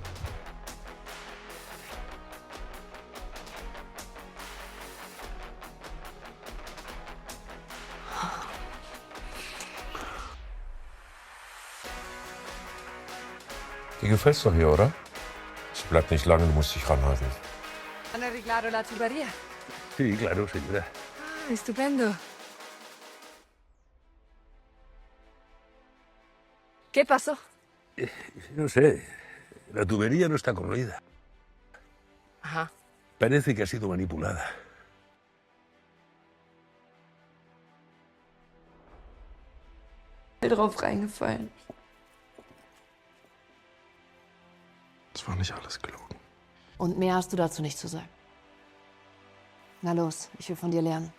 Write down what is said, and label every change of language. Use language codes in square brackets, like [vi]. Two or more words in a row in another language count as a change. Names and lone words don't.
[de] Dir gefällt's doch hier, oder? Es bleibt nicht lange, du musst dich ranhalten. [es] Han arreglado la tubería. Sí, claro, señora. Ah, estupendo. ¿Qué pasó? No sé, la tubería no está corroída. Ajá. Parece que ha sido manipulada. [de] Drauf reingefallen. Das war nicht alles gelogen. Und mehr hast du dazu nicht zu sagen. Na los, ich will von dir lernen.